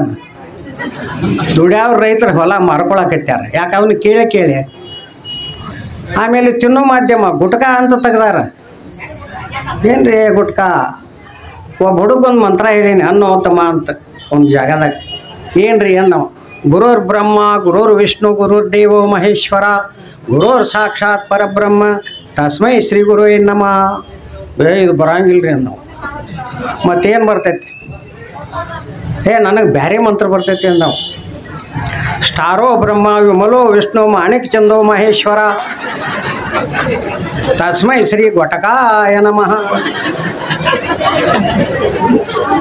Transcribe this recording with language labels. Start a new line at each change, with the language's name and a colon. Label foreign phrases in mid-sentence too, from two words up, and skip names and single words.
Kannada: ದುಡ್ಯಾವ್ರ ರೈತರು ಹೊಲ ಮಾರ್ಕೊಳಕತ್ಯಾರ, ಯಾಕೆ ಅವನು ಕೇಳಿ. ಆಮೇಲೆ ತಿನ್ನೋ ಮಾಧ್ಯಮ ಗುಟ್ಕಾ ಅಂತ ತೆಗ್ದಾರ. ಏನ್ರಿ ಗುಟ್ಕಾ? ಒಬ್ಬ ಹುಡುಗೊಂದು ಮಂತ್ರ ಹೇಳೀನಿ, ಅನ್ನೋತ್ತಮ ಅಂತ ಒಂದು ಜಾಗದಾಗ. ಏನ್ರಿ ಅನ್ನೋ,
Sanskrit: ಗುರುರ್ ಬ್ರಹ್ಮ ಗುರುರ್ ವಿಷ್ಣು ಗುರುರ್ ದೇವೋ ಮಹೇಶ್ವರ ಗುರುರ್ ಸಾಕ್ಷಾತ್ ಪರಬ್ರಹ್ಮ ತಸ್ಮೈ ಶ್ರೀ ಗುರು ನಮಃ.
Kannada: ಇದು ಬರಂಗಿಲ್ರಿ ಅನ್ನೋ. ಮತ್ತೇನು ಬರ್ತೈತಿ? ನನಗೆ ಬ್ಯಾರೆ ಮಂತ್ರ ಬರ್ತೈತಿ ಅಂದವು.
Sanskrit: ಸ್ಟಾರೋ ಬ್ರಹ್ಮ ವಿಮಲೋ ವಿಷ್ಣು ಮಾಣಿಕ್ ಚಂದೋ ಮಹೇಶ್ವರ ತಸ್ಮೈ ಶ್ರೀ ಘಟಕಾಯ ನಮಃ.